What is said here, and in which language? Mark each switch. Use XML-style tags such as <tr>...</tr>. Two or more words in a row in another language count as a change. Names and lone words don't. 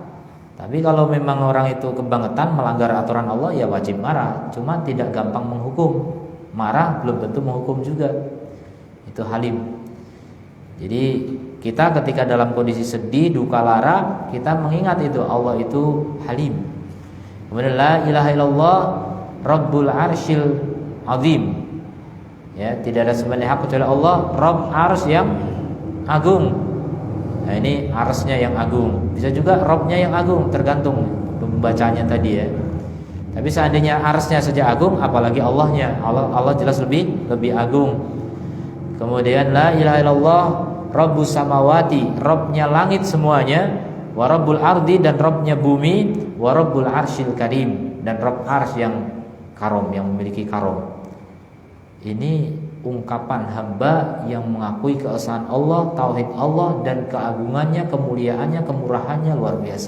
<id>Tapi kalau memang orang itu kebangetan melanggar aturan Allah, ya wajib marah, cuma tidak gampang menghukum. Marah belum tentu menghukum juga. Itu halim. Jadi kita ketika dalam kondisi sedih, duka lara, kita mengingat itu, Allah itu halim.</id> <ar>Kemudian لا إله إلا الله رب العرش العظيم.</ar> <id>Ya, tidak ada sembah hak kecuali Allah, Rabb ars yang agung. Nah, ini arsnya yang agung. Bisa juga Rabbnya yang agung, tergantung pembacanya tadi ya. Tapi seandainya arsnya saja agung, apalagi Allahnya. Allah jelas lebih agung. Kemudian</id> <ar>لا إله إلا الله رب السماوات,</ar> <id>Rabbnya langit semuanya,</id> <ar>ورب الأرض,</ar> <id>dan Rabbnya bumi,</id> <ar>ورب العرش الكريم,</ar> <id>dan Rabb ars yang karom, yang memiliki karom. Ini ungkapan hamba yang mengakui keesaan Allah, tauhid Allah, dan keagungannya, kemuliaannya, kemurahannya luar biasa.</id>